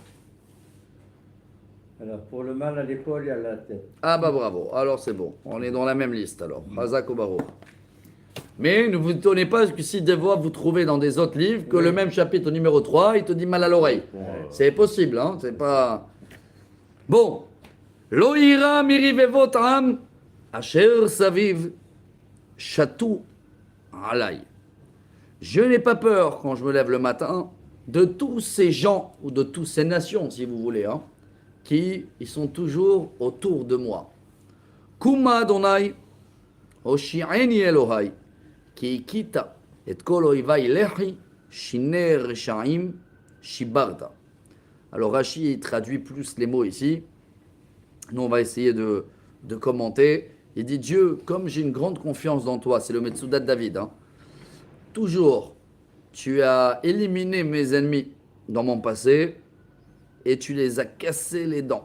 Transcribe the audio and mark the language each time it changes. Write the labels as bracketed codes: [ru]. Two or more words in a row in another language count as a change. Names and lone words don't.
[fr] Alors, pour le mal à l'épaule et à la tête. Ah bah bravo, alors c'est bon, on est dans la même liste alors, Hazak au barreau. Mais ne vous étonnez pas que si des fois vous trouvez dans des autres livres que le même chapitre numéro 3, il te dit mal à l'oreille. C'est possible, hein, c'est pas... Bon, [he] לא אירא מרבבות עם אשר סביב שתו עלי. [fr] Je n'ai pas peur quand je me lève le matin de tous ces gens ou de toutes ces nations, si vous voulez, hein, qui ils sont toujours autour de moi. [he] קומה ה׳, הושיעני אלהי, כי הכית את כל איבי לחי, שני רשעים, שברת. [fr] Alors Rashi traduit plus les mots ici. Nous on va essayer de commenter. Il dit Dieu, comme j'ai une grande confiance dans toi, c'est le Metsudat de David, hein, toujours, tu as éliminé mes ennemis dans mon passé et tu les as cassés les dents.